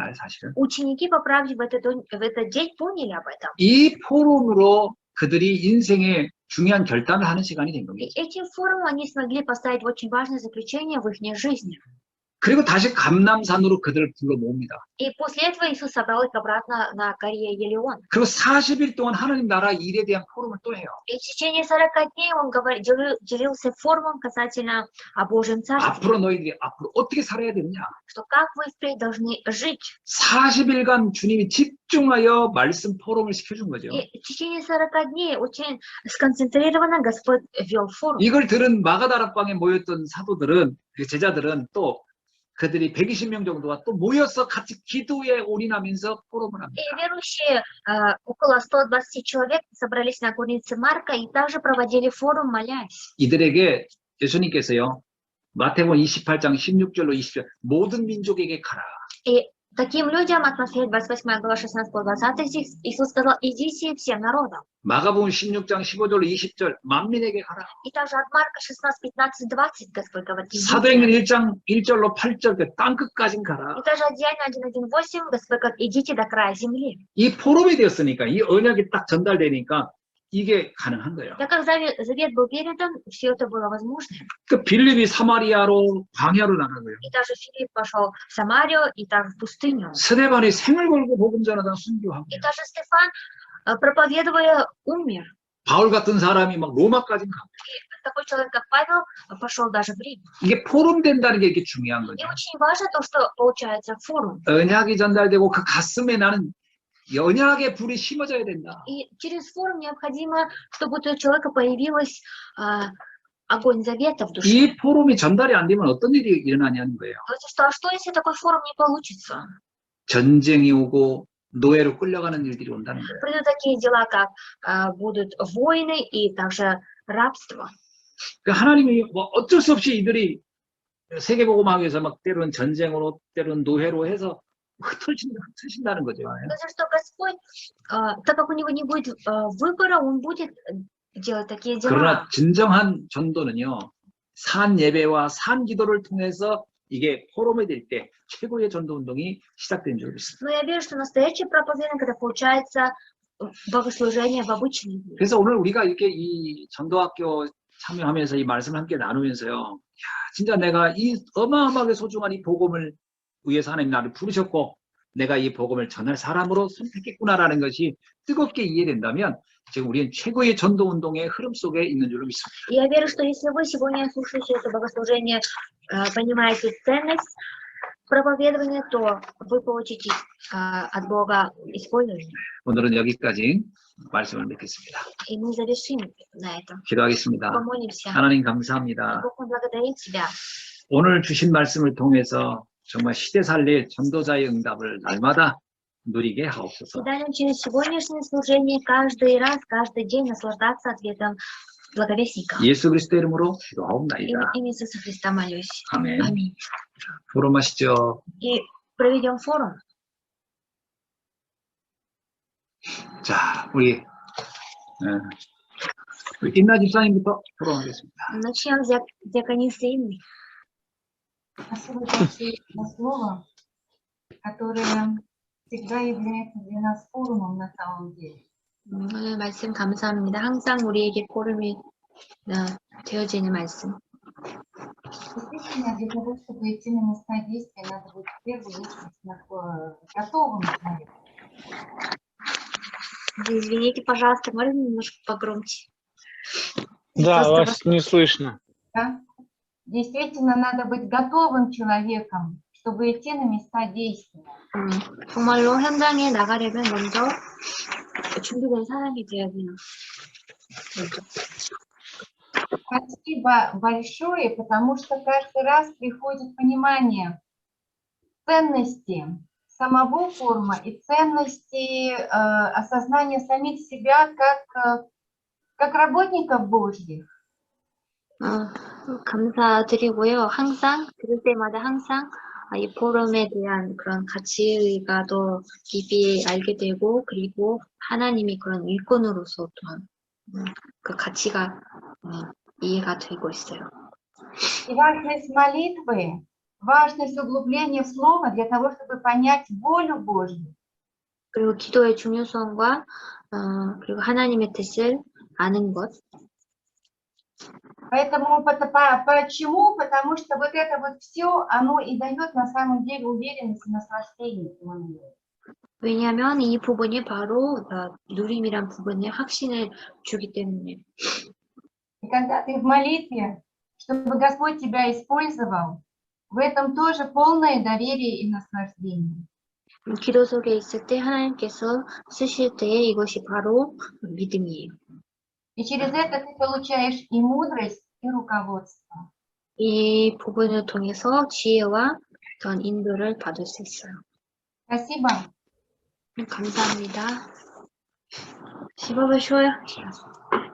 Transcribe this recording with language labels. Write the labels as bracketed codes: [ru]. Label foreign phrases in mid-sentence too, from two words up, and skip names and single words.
[ko] 그날 사실은. [ru] Ученики, по правде, в этот день поняли об этом. [ko] 이 포럼으로 그들이 인생의 중요한 결단을 하는 시간이 된 [ru] И [ko] 겁니다. [ru] этим форумом они смогли поставить очень важное заключение в их жизни. [ko] 그리고 다시 감람산으로 그들을 불러 모읍니다. [ru] И после этого Иисус собрал их обратно на горе Елеон. [ko] 그리고 40일 동안 하나님 나라 일에 대한 포럼을 또 해요. [ru] И в течение 40 дней он делился форумом касательно о Божьем Царстве, [ko] 앞으로 너희들이 앞으로 어떻게 살아야 되느냐. [ru] что как вы впредь должны жить. [ko] 40일간 주님이 집중하여 말씀 포럼을 시켜준 거죠. [ru] И в течение 40 дней очень сконцентрированно Господь вел форум. [ko] 이걸 들은 마가다락방에 모였던 사도들은, 그 제자들은 또 그들이 120명 정도가 또 모여서 같이 기도에 올인하면서 포럼을 합니다. [ru] И верующие, около 120 человек, собрались на горнице Марка и также проводили форум, молясь. [ko] 이들에게 예수님께서요, 마태복음 28장 16절로 20절 모든 민족에게 가라. [ru] И таким людям от Матфея 28 глава 16 по 20 стих Иисус сказал: идите всем народам. [ko] 마가복음 16장 15절로 20절 만민에게 가라. [ru] И также от Марка 16, 15, 20 Господь говорит: идите. [ko] 사도행전 1장 1절로 8절 그 땅끝까지 가라. [ru] И также от Деяния 1:1-8 Господь говорит: идите до края земли. [ko] 이 포럼이 되었으니까 이 언약이 딱 전달되니까 이게 가능한 거예요. [ru] Так как завет был передан, все это было возможно. [ko] 그 빌립이 사마리아로 광야로 나가고요. [ru] И также Филипп пошел в Самарию и также в пустыню. [ko] 스데반이 생을 걸고 복음 전하다 순교하고. [ru] И также Стефан, проповедуя, умер. [ko] 바울 같은 사람이 막 로마까지 가고. [ru] Такой человек, как Павел, пошел даже в Рим. [ko] 이게 포럼 된다는 게 이게 중요한 [ru] И [ko] 거죠. [ru] очень важно то, что получается форум. [ko] 언약이 전달되고 그 가슴에 나는 언약의 불이 심어져야 된다. [ru] И через форум необходимо, чтобы у человека появилась огонь завета в душе. [ko] 이 포럼이 전달이 안 되면 어떤 일이 일어나냐는 거예요. [ru] А что если такой форум не получится? [ko] 전쟁이 오고 노예로 끌려가는 일들이 온다는 거예요. [ru] Придут такие дела, как будут войны и также рабство. [ko] 그러니까 하나님이 뭐 어쩔 수 없이 이들이 세계복음하기위해서 막 때로는 전쟁으로 때로는 노예로 해서 흩으신다는 거죠. [ru] Потому что Господь, так как у него не будет выбора, он будет делать такие дела. [ko] 그러나 진정한 전도는요, 산 예배와 산 기도를 통해서 이게 포럼이 될 때 최고의 전도 운동이 시작된 줄 믿습니다. [ru] Но я верю, что настоящее проповедание, когда получается богослужение в обычные дни. [ko] 그래서 오늘 우리가 이렇게 이 전도학교 참여하면서 이 말씀을 함께 나누면서요, 야, 진짜 내가 이 어마어마하게 소중한 이 복음을 위해서 하나님 나를 부르셨고 내가 이 복음을 전할 사람으로 선택했구나라는 것이 뜨겁게 이해된다면 지금 우리는 최고의 전도 운동의 흐름 속에 있는 줄로 믿습니다. [ru] Я верю, что если вы сегодня слушаете это богослужение, понимаете ценность проповедования, то вы получите от Бога использование. [ko] 오늘은 여기까지 말씀을 맺겠습니다. [ru] И мы завершим на этом. [ko] 기도하겠습니다. [ru] Помолимся. [ko] 하나님 감사합니다. [ru] Бог, мы благодарим Тебя. [ko] 오늘 주신 말씀을 통해서 정말 시대 살릴 전도자의 응답을 날마다 누리게 하옵소서. [ru] И дай нам через сегодняшнее служение каждый раз, каждый день наслаждаться ответом благовестника. [ko] 예수 그리스도 이름으로 [ru] Имя [ko] 기도하옵나이다. [ru] Иисуса Христа молюсь. [ko] 아멘. [ru] Аминь. [ko] 포럼하시죠. [ru] И проведем форум. [ko] 자, 우리 인나 집사님부터 포럼하겠습니다. [ru] Начнем с диаконисы Инны. Спасибо большое за слово, которое всегда является для нас форумом на самом деле. [ko] 오늘 말씀 감사합니다. 항상 우리에게 포럼이 되어지는 말씀. [ru] Действительно, для того, чтобы идти на места действия, надо быть в первую очередь готовым человеком. Извините, пожалуйста, можно немножко погромче? Да, Просто вас не слышно. Да? Действительно, надо быть готовым человеком, чтобы идти на места действия. [ko] 정말로 현장에 나가려면 먼저 준비된 사람이 되어야 돼요. [ru] Спасибо большое, потому что каждый раз приходит понимание ценности самого форума и ценности осознания самих себя как работников Божьих. [ko] 감사드리고요. 항상 들을 때마다 항상 이 포럼에 대한 그런 가치가 더 깊이 알게 되고, 그리고 하나님이 그런 일꾼으로서 또한 그 가치가 이해가 되고 있어요. [ru] И важность молитвы важность углубления в слово для того, чтобы понять волю Божью. [ko] 그리고 기도의 중요성과 그리고 하나님의 뜻을 아는 것. [ru] Поэтому почему? Потому что вот это вот все, оно и дает на самом деле уверенность и наслаждение. [ko] 왜냐하면 이 부분이 바로 누림이란 부분에 확신을 주기 때문에. [ru] И когда ты в молитве, чтобы Господь тебя использовал, в этом тоже полное доверие и наслаждение. [ko] 기도 속에 있을 때 하나님께서 쓰실 때에 이것이 바로 믿음이에요. [ru] И через это ты получаешь и мудрость, и руководство. [ko] 이 부분을 통해서 지혜와 어떤 인도를 받을 수 있어요. [ru] Спасибо. 감사합니다. Спасибо большое.